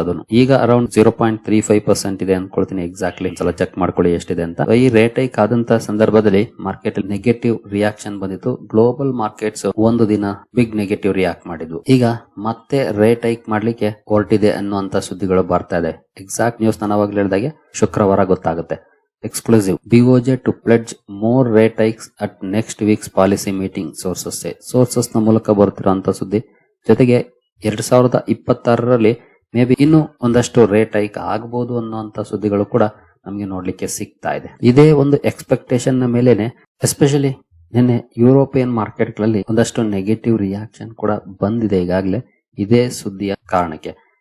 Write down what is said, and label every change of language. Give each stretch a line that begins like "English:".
Kannada: ಅದನ್ನು ಈಗ ಅರೌಂಡ್ 0.35% ಇದೆ ಅನ್ಕೊಳ್ತೀನಿ. ಎಕ್ಸಾಕ್ಟ್ಲಿ ಒಂದ್ಸಲ ಚೆಕ್ ಮಾಡ್ಕೊಳ್ಳಿ ಎಷ್ಟಿದೆ ಅಂತ. ಈ ರೇಟ್ ಹೈಕ್ ಆದಂತ ಸಂದರ್ಭದಲ್ಲಿ ಮಾರ್ಕೆಟ್ ನೆಗೆಟಿವ್ ರಿಯಾಕ್ಷನ್ ಬಂದಿತ್ತು. ಗ್ಲೋಬಲ್ ಮಾರ್ಕೆಟ್ಸ್ ಒಂದು ದಿನ ಬಿಗ್ ನೆಗೆಟಿವ್ ರಿಯಾಕ್ಟ್ ಮಾಡಿದ್ವು. ಈಗ ಮತ್ತೆ ರೇಟ್ ಹೈಕ್ ಮಾಡ್ಲಿಕ್ಕೆ ಹೊರಟಿದೆ ಅನ್ನುವಂತ ಸುದ್ದಿಗಳು ಬರ್ತಾ ಇದೆ. ಎಕ್ಸಾಕ್ಟ್ ನ್ಯೂಸ್ ನಾನು ಅವಾಗಲೇ ಹೇಳಿದಾಗೆ ಶುಕ್ರವಾರ ಗೊತ್ತಾಗುತ್ತೆ.
English: Exclusive. BOJ to pledge more rate hikes at next week's policy meeting, sources say.
Kannada: Sources ನ ಮೂಲಕ ಬರುತ್ತಿರುವಂತ ಸುದ್ದಿ. ಜೊತೆಗೆ 2026ರಲ್ಲಿ ಮೇ ಬಿ ಇನ್ನೂ ಒಂದಷ್ಟು ರೇಟ್ ಹೈಕ್ ಆಗಬಹುದು ಅನ್ನುವಂತ ಸುದ್ದಿಗಳು ಕೂಡ ನಮ್ಗೆ ನೋಡ್ಲಿಕ್ಕೆ ಸಿಗ್ತಾ ಇದೆ. ಇದೇ ಒಂದು ಎಕ್ಸ್ಪೆಕ್ಟೇಷನ್ ನ ಮೇಲೆನೆ ಎಸ್ಪೆಷಲಿ ನಿನ್ನೆ ಯುರೋಪಿಯನ್ ಮಾರ್ಕೆಟ್ ಗಳಲ್ಲಿ ಒಂದಷ್ಟು ನೆಗೆಟಿವ್ ರಿಯಾಕ್ಷನ್ ಕೂಡ ಬಂದಿದೆ ಈಗಾಗಲೇ ಇದೇ ಸುದ್ದಿಯ ಕಾರಣಕ್ಕೆ.